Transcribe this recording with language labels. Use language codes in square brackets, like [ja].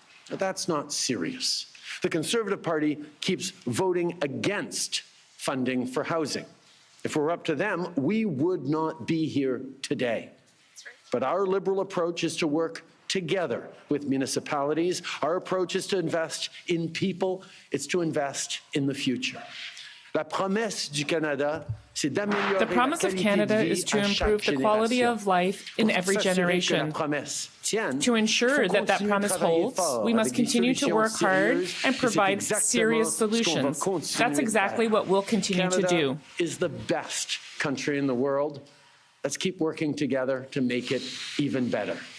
[en] But that's not serious. The Conservative Party keeps voting against funding for housing. If it were up to them, we would not be here today. But our Liberal approach is to work together with municipalities. Our approach is to invest in people. It's to invest in the future. [fr] La promesse du Canada, c'est d'améliorer [en] the promise of Canada is to improve the quality of life in every generation. To ensure that that promise holds, we must continue to work hard and provide serious solutions. That's exactly what we'll continue to do. Canada is the best country in the world. Let's keep working together to make it even better.